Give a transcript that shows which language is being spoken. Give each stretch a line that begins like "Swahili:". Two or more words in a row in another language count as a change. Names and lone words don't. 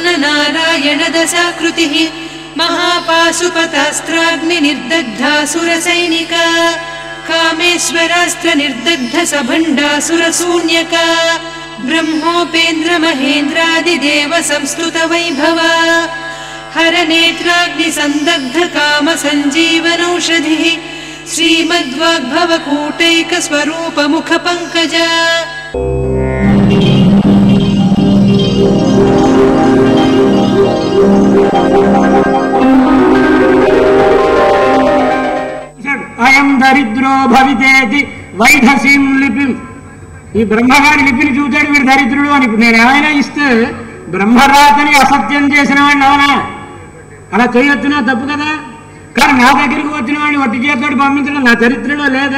Sanskrit: नारायण दशाकृतिः महापाशुपतास्त्राग्नि निर्दग्धासुरसैनिका कामेश्वरास्त्र निर्दग्ध सभण्डासुरशून्यका ब्रह्मोपेन्द्र महेन्द्रादिदेव संस्तुत वैभवा हरनेत्राग्नि संदग्ध काम सञ्जीवनौषधिः श्रीमद्वाग्भव कूटैक स्वरूप मुख पंकजा అయం దరిద్రో భవితేతి వైధసీం లిపిం.
Telugu: ఈ బ్రహ్మగారి లిపిని చూచాడు వీడు దరిద్రుడు అని. నేను ఏమైనా ఇస్తే బ్రహ్మరాతని అసత్యం చేసిన వాడిని అవునా? అలా చేయొచ్చునా? తప్పు కదా. కానీ నా దగ్గరికి వచ్చిన వాడిని వట్టి చేతితోటి పంపించడం నా చరిత్రలో లేదే.